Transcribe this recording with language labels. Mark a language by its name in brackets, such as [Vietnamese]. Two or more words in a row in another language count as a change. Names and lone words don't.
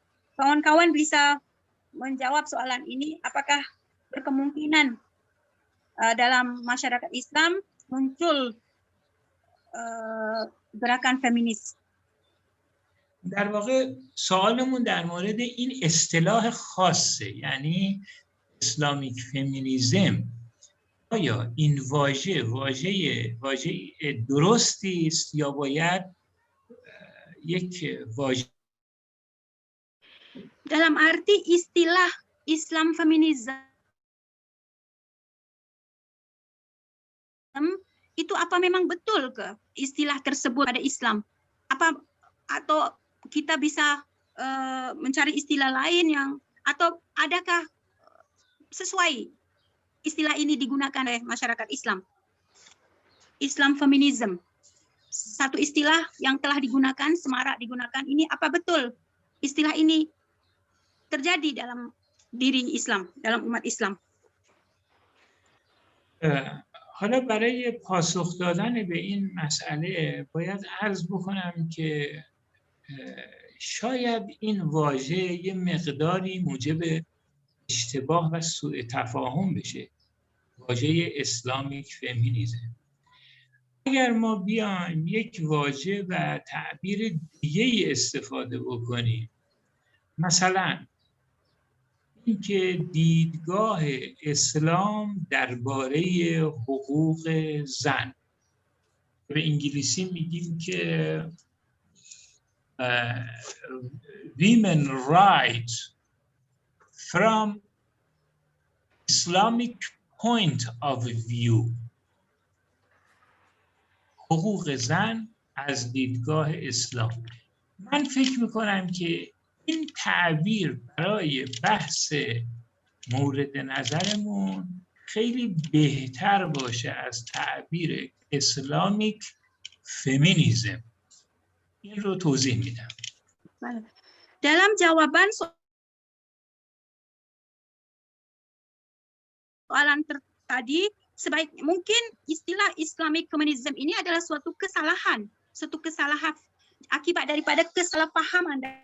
[Malay] kawan-kawan bisa menjawab soalan ini, apakah berkemungkinan dalam masyarakat Islam muncul gerakan feminis. [Persian] در واقع سوالمون در مورد این اصطلاح خاصه، یعنی [English] Islamic feminism, [Persian] آیا این واژه درستی است یا باید یک واژه [Malay] Dalam arti istilah [English] Islam feminism [Malay] itu apa memang betul ke istilah tersebut ada Islam? Apa atau kita bisa mencari istilah lain yang atau adakah sesuai istilah ini digunakan oleh masyarakat Islam? [English] Islam feminism, [Malay] satu istilah yang telah digunakan, semarak digunakan, ini apa betul istilah ini terjadi dalam diri Islam, dalam umat Islam? [Persian] حالا برای پاسخ دادن به این مسئله باید عرض بکنم که شاید این واژه یه مقداری موجب اشتباه و سوء تفاهم بشه، واژه [English] Islamic feminism. [Persian] اگر ما بیایم یک واژه و تعبیر دیگه استفاده بکنیم، مثلا اینکه دیدگاه اسلام درباره حقوق زن، به انگلیسی میگیم که [English] women rights from Islamic point of view، [Persian] حقوق زن از دیدگاه اسلام. من فکر میکنم که این تعبیر برای بحث مورد نظرمون خیلی بهتر باشه از تعبیر [English] Islamic feminism. [Persian] این رو توضیح میدم. [Malay] Dalam jawaban soalan tadi, sebaik mungkin istilah [English] Islamic feminism [Malay] ini adalah suatu kesalahan akibat daripada kesalahpahaman.